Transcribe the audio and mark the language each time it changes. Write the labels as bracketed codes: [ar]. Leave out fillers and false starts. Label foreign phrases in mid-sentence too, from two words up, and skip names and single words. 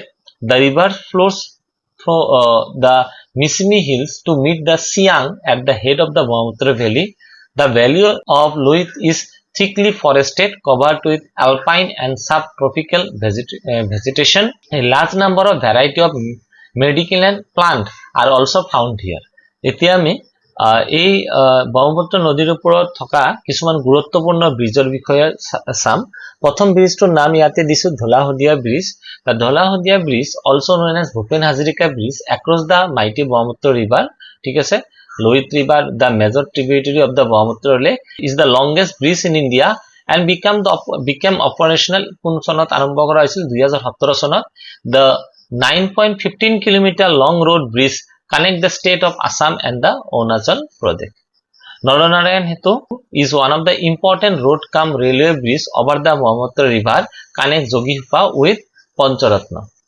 [en] The river flows through the Mismi Hills to meet the Siang at the head of the Brahmaputra Valley. The valley of Loit is thickly forested, covered with alpine and subtropical vegetation. A large number of variety of medicinal plants are also found here. [as] এতিয়া আমি এই ব্ৰহ্মপুত্ৰ নদীৰ ওপৰত থকা কিছুমান গুৰুত্বপূৰ্ণ ব্ৰিজৰ বিষয়ে চাম। প্ৰথম ব্ৰিজটোৰ নাম ইয়াতে দিছো ধলাহদিয়া ব্ৰিজ। [en] The ধলাহদিয়া ব্ৰিজ, also known as Bhupen Hazarika Bridge, across the mighty Brahmaputra river, [as] ঠিক আছে, [en] Loit River, the major tributary of the Brahmaputra Lake, is the longest bridge in India and became operational [as] কোন চনত আৰম্ভ কৰা হৈছিল 2017 চনত। [en] The 9.15 km long road bridge connect the state of Assam and the Arunachal Pradesh. Naranarayan Setu is one of the important road cum railway bridge over the Brahmaputra river, connect Jogipa with Pancharatna.